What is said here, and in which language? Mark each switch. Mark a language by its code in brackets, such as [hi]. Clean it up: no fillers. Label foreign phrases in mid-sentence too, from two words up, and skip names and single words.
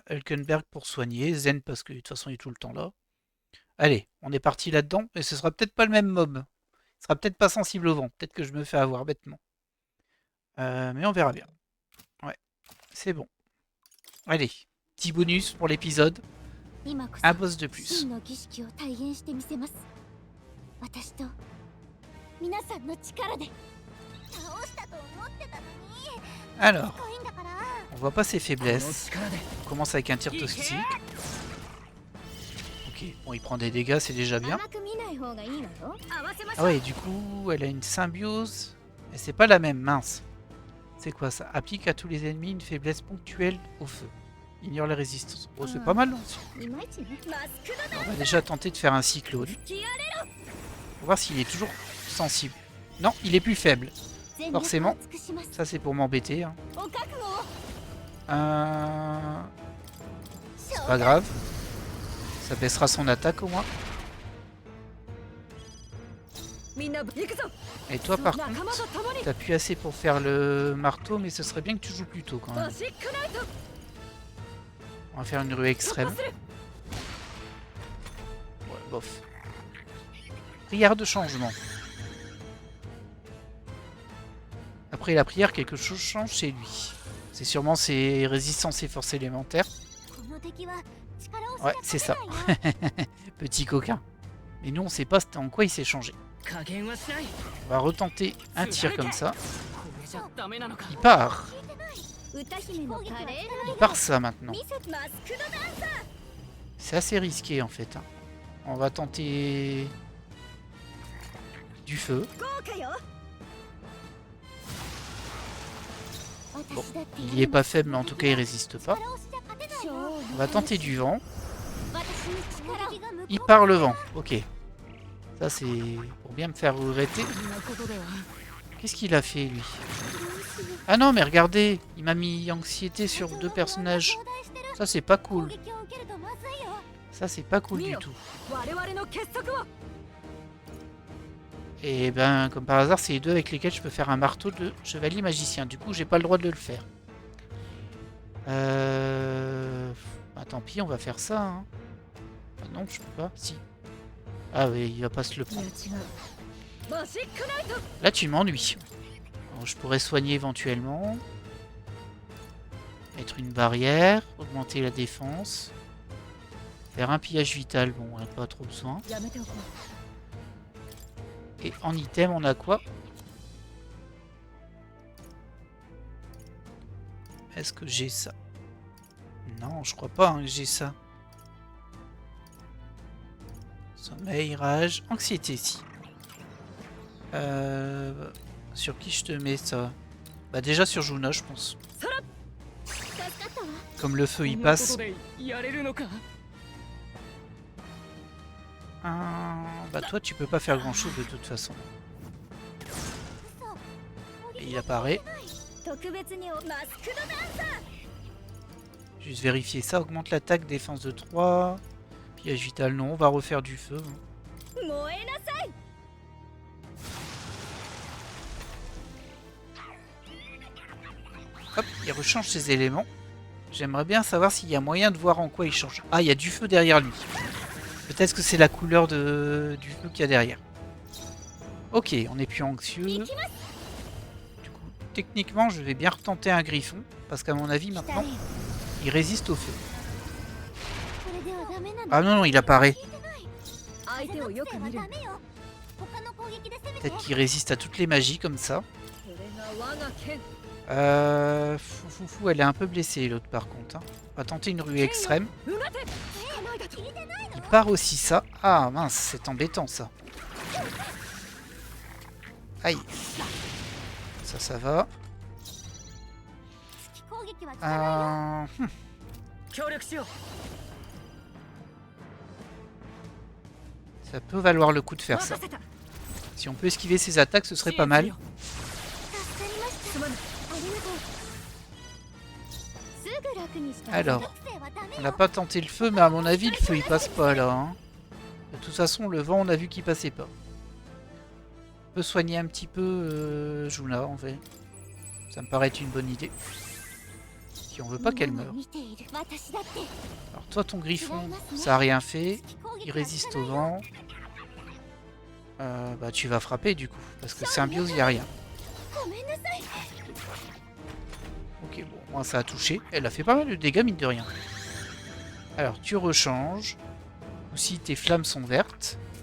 [fr] Elkenberg pour soigner. Zen parce que de toute façon il est tout le temps là. Allez, on est parti là-dedans. Et ce sera peut-être pas le même mob. Il sera peut-être pas sensible au vent. Peut-être que je me fais avoir bêtement. Mais on verra bien. Ouais, c'est bon. Allez. Petit bonus pour l'épisode. [ja] 今こ [fr] Un [ja] そ [fr] boss de plus. [ja] 真の儀式を体現してみせます。私と皆さんの力で倒したと思ってたのに。 [fr] Alors, [ja] 怖いんだから。 [fr] on voit pas ses faiblesses. On commence avec un tir toxique. Ok, bon, il prend des dégâts, c'est déjà bien. [ja] 甘く見ない方がいいわよ。合わせまし [fr] Ah [ja] ょう。 [fr] ouais, du coup, elle a une symbiose. Et c'est pas la même, mince. C'est quoi ça? Applique à tous les ennemis une faiblesse ponctuelle au feu. Ignore les résistances. Oh, c'est pas mal, non? [ja] いまいちね。マスクド [fr] On va déjà tenter de faire un cyclone. [ja] キアレ [fr] Pour voir s'il est toujours sensible. Non, il est plus faible. [ja] 全力を [fr] Forcément. [ja] 尽くします。 [fr] Ça, c'est pour m'embêter. Hein. [ja] お覚悟を。 [fr] C'est pas grave. Ça baissera son attaque au moins. [ja] みんな行くぞ。 [fr] Et toi, par [ja] 仲間 [fr] contre, [ja] と共に [fr] t'appuies assez pour faire le marteau, mais ce serait bien que tu joues plus tôt quand même. [ja] バシックナイト [fr] On va faire une rue [ja] 突 [fr] extrême. [ja] 破する。 [fr] Ouais, bof. Prière de changement. Après la prière, quelque chose change chez lui. C'est sûrement ses résistances et forces élémentaires. [ja] この敵は力を [fr] Ouais, c'est ça. Petit coquin. Mais nous, on sait pas en quoi il s'est changé. [ja] 加減はしない。 [fr] On va retenter un tir comme ça. [ja] これじゃダメなのか。 [fr] Il part. [ja] 歌姫の華麗 [fr] Il part ça maintenant. [ja] なミスマスクドダンサー。 [fr] C'est assez risqué en fait. Hein. On va tenter du feu. [ja] 豪華よ。 [fr] Bon, il y est pas faible, mais en tout cas il résiste pas. [ja] 力をしちゃ勝てないよ。 [fr] On va tenter du vent. [ja] 私に力を。 [fr] Il part le vent. Ok. Ça c'est pour bien me faire regretter. [ja] こんなことでは。 [fr] Qu'est-ce qu'il a fait lui? Ah non mais regardez, il m'a mis anxiété sur deux personnages. Ça c'est pas [ja] 攻 [fr] cool. [ja] 撃を受けるとまずいよ。 [fr] Ça c'est pas cool du tout. [ja] 我々の結束を。 [fr] Et ben comme par hasard c'est les deux avec lesquels je peux faire un marteau de chevalier magicien. Du coup j'ai pas le droit de le faire. Bah, tant pis, on va faire ça. Hein. Ah non, je peux pas. Si. Ah oui, il va pas se le [ja] いや [fr] prendre. [ja] 違う。バシックナイト [fr] Là tu m'ennuies. Alors, je pourrais soigner éventuellement. Mettre une barrière. Augmenter la défense. Faire un pillage vital. Bon, on n'a pas trop besoin. [ja] やめておこう。 [fr] Et en item, on a quoi? Est-ce que j'ai ça? Non, je crois pas hein, que j'ai ça. Sommeil, rage, anxiété, si. Sur qui je te mets ça? Bah déjà sur Juna, je pense. [ja] 助かったわ。 [fr] Comme le feu, [ja] こ [fr] il [ja] んなこ [fr] passe. [ja] とでやれるのか。 [fr] Bah toi, tu peux pas faire grand-chose de toute façon. Et il apparaît. [ja] 特別にマスクドダンサー。 [fr] Juste vérifier ça. Augmente l'attaque, défense de 3. Pillage vital, non. On va refaire du feu. [ja] 燃えなさい。 [fr] Hop, il rechange ses éléments. J'aimerais bien savoir s'il y a moyen de voir en quoi il change. Ah, il y a du feu derrière lui. Peut-être que c'est la couleur du feu qu'il y a derrière. Ok, on n'est plus anxieux. Du coup, techniquement, je vais bien retenter un griffon. Parce qu'à mon avis, maintenant, il résiste au feu. [ja] これではダメなの。 [fr] Ah non, non, il apparaît. [ja] 相手をよく見る。ダメよ。他の攻撃で攻めて。 [fr] Peut-être qu'il résiste à toutes les magies comme ça. [ja] これが我が剣。 [fr] Foufou, elle est un peu blessée, l'autre par contre. Hein. On va tenter une rue extrême. [ja] うがて。捕まえたと。 [fr] Il part aussi ça. Ah mince, c'est embêtant ça. Aïe. Ça va. [ja] 攻撃は効かないよ。協力しよう。 [fr] Ça peut valoir le coup de faire ça. [ja] 任せた。 [fr] Si on peut esquiver ses attaques, ce serait pas mal. [ja] 助かりました。すまない。ありがとう。すぐ楽にして。 [fr] Alors, [ja] 属性はダメ [fr] on [ja] よ。 [fr] n'a pas tenté le feu, mais à mon avis, le feu il passe pas là. Hein. De toute façon, le vent, on a vu qu'il passait pas. On peut soigner un petit peu Juna en fait. Ça me paraît être une bonne idée. Si on veut pas qu'elle meure. [ja] 見ている。私だって。 [fr] Alors toi, ton griffon, ça a rien fait. [ja] 攻撃 [fr] Il [ja] は [fr] résiste [ja] 効 [fr] au [ja] かないよ。 [fr] vent. Bah tu vas frapper du coup. Parce que symbiose, il n'y a rien. [ja] ごめんなさい。 [fr] Ok, bon, moi ça a touché. Elle a fait pas mal de dégâts, mine de rien. Alors, tu rechanges. Ou si tes flammes sont vertes.